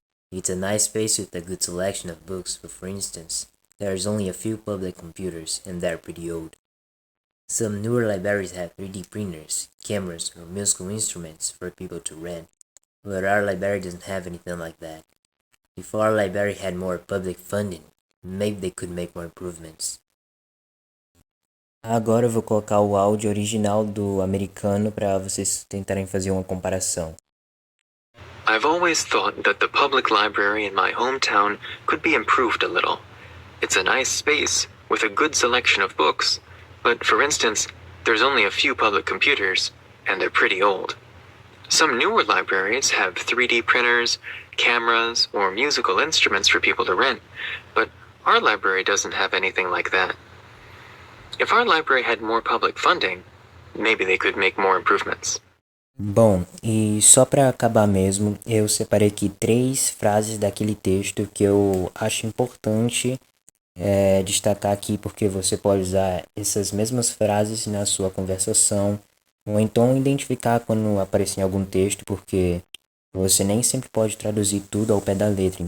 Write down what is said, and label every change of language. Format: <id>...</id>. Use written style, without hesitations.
<en>It's a nice space with a good selection of books, but for instance, there's only a few public computers, and they're pretty old. Some newer libraries have 3D printers, cameras, or musical instruments for people to rent, but our library doesn't have anything like that. If our library had more public funding, maybe they could make more improvements.</en> <pt>Agora eu vou colocar o áudio original do americano para vocês tentarem fazer uma comparação.</pt> <en>I've always thought that the public library in my hometown could be improved a little. It's a nice space with a good selection of books, but for instance, there's only a few public computers, and they're pretty old. Some newer libraries have 3D printers, cameras, or musical instruments for people to rent, but our library doesn't have anything like that. If our library had more public funding, maybe they could make more improvements.</en> <pt>Bom, e só para acabar mesmo, eu separei aqui 3 frases daquele texto que eu acho importante destacar aqui, porque você pode usar essas mesmas frases na sua conversação, ou então identificar quando aparecer em algum texto, porque você nem sempre pode traduzir tudo ao pé da letra.</pt>